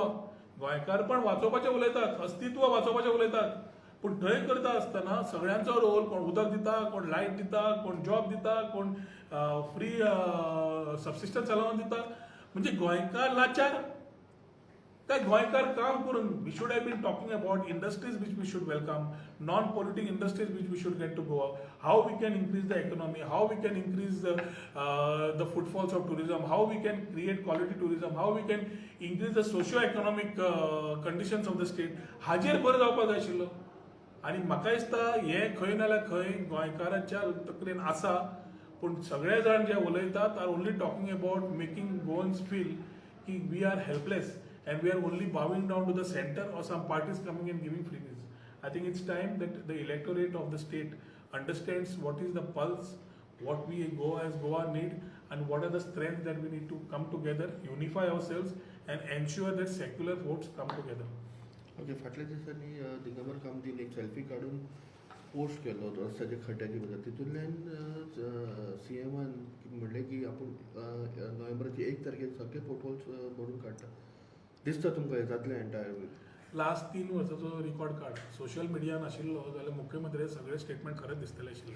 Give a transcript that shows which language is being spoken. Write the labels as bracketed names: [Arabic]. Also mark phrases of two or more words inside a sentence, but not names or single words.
[Konkani] गोंयकार पण वाचोवपाचें उलयतात, अस्तित्व वाचोवपाचें उलयतात. पूण थंय करता आसतना सगळ्यांचो रोल कोण उदक दिता, कोण लायट दिता, कोण जॉब दिता, कोण [English] free subsistence allowance [Konkani] दिता. म्हणजे गोंयकार लाचार काय गोंयकार काम करून. [English] we should have been talking about industries which we should welcome, non politic industries which we should get to Goa. How we can increase the economy, how we can increase the footfalls of tourism, how we can create quality tourism, how we can increase the socio economic conditions of the state. [Konkani] हाजेर भर जावपाक जाय आशिल्लो. आनी म्हाका दिसता हें खंय नाल्यार खंय गोंयकारांच्या तकलेन आसा. पूण सगळे जाण जे उलयतात [English] are only talking about making Goans feel की we are helpless and we are only bowing down to the center or some parties coming and giving freebies. I think it's time that the electorate of the state understands what is the pulse, what we as Goa need, and what are the strengths that we need to come together, unify ourselves, and ensure that secular votes come together. [Konkani] ओके. फाटल्या दिसांनी दिगंबर कामतीन एक सेल्फी काढून पोस्ट केलो रस्त्याच्या खड्ड्याची बद्दल. तितूंतल्यान CMन म्हणलें की आपूण नोव्हेंबराची 1 तारखेक सगळे फोटोज भरून काडटा. दिसता तुमकां जातलें [English] entire week? [Konkani] लास्ट 3 वर्साचो [English] record card [Konkani] सोशल मिडियान आशिल्लो जाल्यार मुख्यमंत्री सगळे स्टेटमेंट खरेंच दिसतले आशिल्ले.